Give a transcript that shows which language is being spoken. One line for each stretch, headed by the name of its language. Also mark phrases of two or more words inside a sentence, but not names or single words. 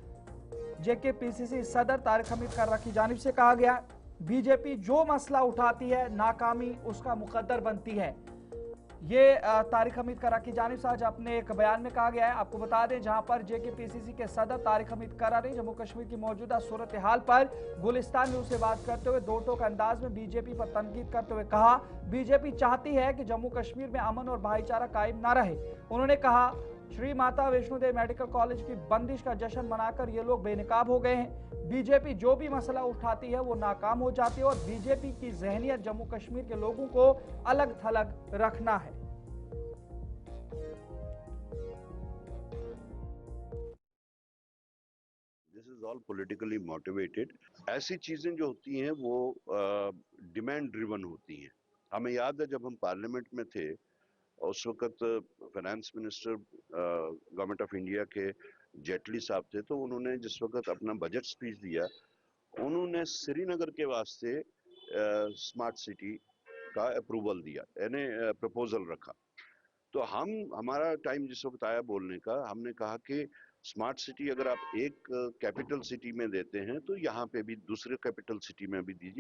Urdu: جے کے پی سی سی صدر طارق حمید کرہ کی جانب سے کہا گیا بی جے پی جو مسئلہ اٹھاتی ہے ناکامی اس کا مقدر بنتی ہے یہ طارق حمید کرہ کی جانب سے آج اپنے ایک بیان میں کہا گیا ہے آپ کو بتا دیں جہاں پر جے کے پی سی سی کے صدر طارق حمید کرہ نے جموں کشمیر کی موجودہ صورتحال پر گلستان نیوز سے بات کرتے ہوئے دو ٹوک انداز میں بی جے پی پر تنقید کرتے ہوئے کہا بی جے پی چاہتی ہے کہ جموں کشمیر میں امن اور بھائی چارہ قائم نہ رہے انہوں نے کہا شری ماتا ویشنو دیوی میڈیکل کالج کی بندش کا جشن منا کر یہ لوگ بے نقاب ہو گئے ہیں بی جے پی جو بھی مسئلہ اٹھاتی ہے وہ ناکام ہو جاتی ہے اور بی جے پی کی ذہنیت جموں کشمیر کے لوگوں کو الگ تھلگ رکھنا ہے
English: This is all politically motivated.
Urdu: ایسی چیزیں جو ہوتی ہیں وہ
English: demand driven
Urdu: ہوتی ہیں. ہمیں یاد ہے جب ہم پارلیمنٹ میں تھے اس وقت
English: finance minister government of India
Urdu: کے جیٹلی صاحب تھے تو انہوں نے جس وقت اپنا
English: budget speech
Urdu: دیا انہوں نے سری نگر کے واسطے
English: smart city
Urdu: کا اپروول دیا یعنی پروپوزل رکھا تو ہمارا ٹائم جس وقت آیا بولنے کا، ہم نے کہا کہ
English: smart city
Urdu: اگر آپ ایک
English: capital city
Urdu: میں دیتے ہیں تو یہاں پہ بھی دوسرے
English: capital city
Urdu: میں بھی دیجیے.